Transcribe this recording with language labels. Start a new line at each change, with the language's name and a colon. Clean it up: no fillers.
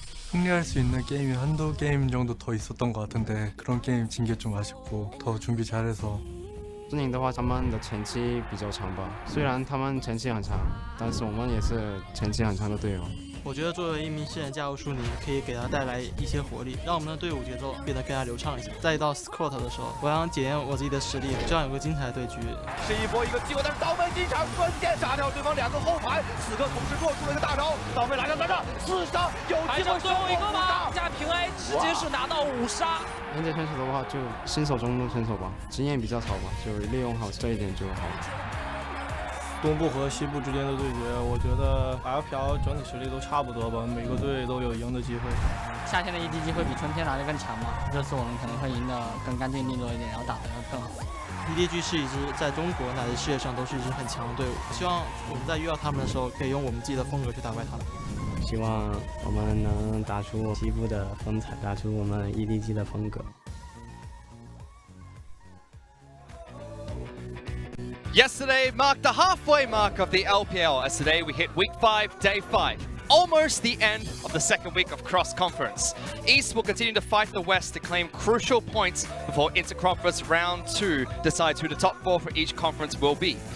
Korean: 승리할 수 있는 게임이 한두 게임 정도 더 있었던 것 같은데 그런 게임 진 게 좀 아쉽고 더 준비 잘해서
Chinese: 孙宁的话，他们的前期比较强吧，虽然他们前期很强，但是我们也是前期很强的队友。我觉得作为一名新人加入苏宁，可以给他带来一些活力，让我们的队伍节奏变得更加流畅一些。再到 Squad 的时候，我想检验我自己的实力，这样有个精彩的对局。是一波一个机会，但是刀妹进场瞬间杀掉对方2个后排，此刻同时做出了一个大招，刀妹拿下3杀，4杀，有机会最后一个吗？加平 A 直接是拿到5杀。现在选手的话，就新手中的选手吧，经验比较少吧，就利用好这一点就好了。东部和西部之间的对决，我觉得 LPL 整体实力都差不多吧，每个队都有赢的机会。夏天的 EDG 会比春天来的更强嘛？这次我们可能会赢得更干净利落一点，然后打得更好。 EDG 是一支在中国乃至世界上都是一支很强的队伍，希望我们在遇到他们的时候，可以用我们自己的风格去打败他们。希望我们能打出西部的风采，打出我们 EDG 的风格。
English: Yesterday marked the halfway mark of the LPL, as today we hit week 5, day 5. Almost the end of the second week of cross-conference. East will continue to fight the West to claim crucial points before Interconference Round 2 decides who the top 4 for each conference will be.